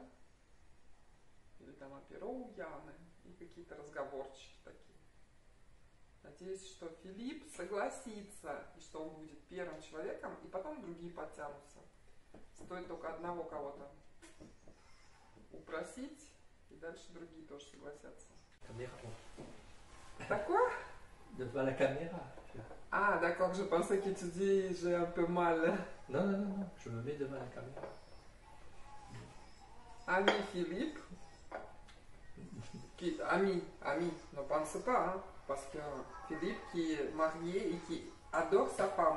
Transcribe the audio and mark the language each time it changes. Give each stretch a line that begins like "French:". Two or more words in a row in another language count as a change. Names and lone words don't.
Russian: Или там аперо у Яны, и какие-то разговорчики такие. Надеюсь, что Филипп согласится, и что он будет первым человеком, и потом другие подтянутся. Стоит только одного кого-то упросить, и дальше другие тоже согласятся.
French: Caméra. D'accord? Devant la caméra. Ah, d'accord, je pensais que tu dis j'ai un peu mal. Non, non, non, non, je me mets devant la caméra. Ami Philippe, ami, ne pense pas, hein, parce que Philippe qui est marié et qui adore sa femme.